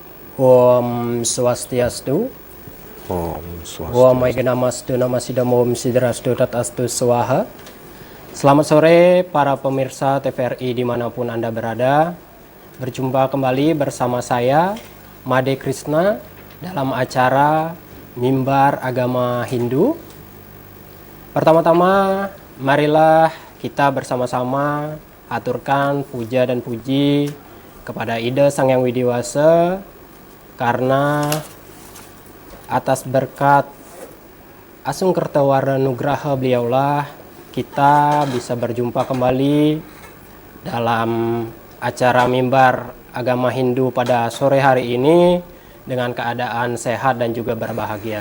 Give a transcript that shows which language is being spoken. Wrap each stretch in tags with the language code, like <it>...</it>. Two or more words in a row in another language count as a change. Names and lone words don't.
<ban>Om Swastiastu. Om Om Swastiastu.</ban> <sa>Aigenamastu Namasidamo Om Sidrastu Tatastu Swaha.</sa> <id>Selamat sore para pemirsa TVRI dimanapun Anda berada. Berjumpa kembali bersama saya, Made Krishna, dalam acara Mimbar Agama Hindu. Pertama-tama, marilah kita bersama-sama aturkan puja dan puji kepada Ida Sang Yang Widiwasa, karena atas berkat</id> <ban>Asung Kertawara Nugraha</ban> <id>beliaulah kita bisa berjumpa kembali dalam acara Mimbar Agama Hindu pada sore hari ini dengan keadaan sehat dan juga berbahagia.</id>